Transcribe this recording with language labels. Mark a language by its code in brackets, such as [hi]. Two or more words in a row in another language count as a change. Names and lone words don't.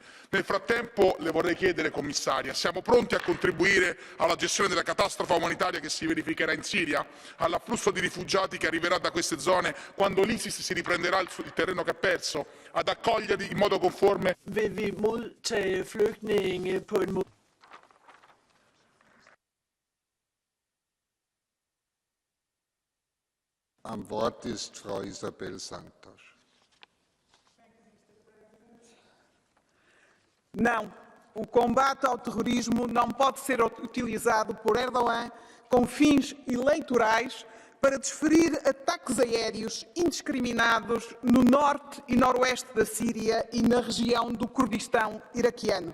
[it] Nel frattempo le vorrei chiedere, Commissaria, siamo pronti a contribuire alla gestione della catastrofe umanitaria che si verificherà in Siria, all'afflusso di rifugiati che arriverà da queste zone quando l'ISIS si riprenderà il terreno che ha perso, ad accoglierli in modo conforme? [da] Vil vi modtage flygtninge på en måde? [de] Am Wort ist Frau Isabel Santos. [pt] Não, o combate ao terrorismo não pode ser utilizado por Erdogan com fins eleitorais para desferir ataques aéreos indiscriminados no norte e noroeste da Síria e na região do Kurdistão iraquiano.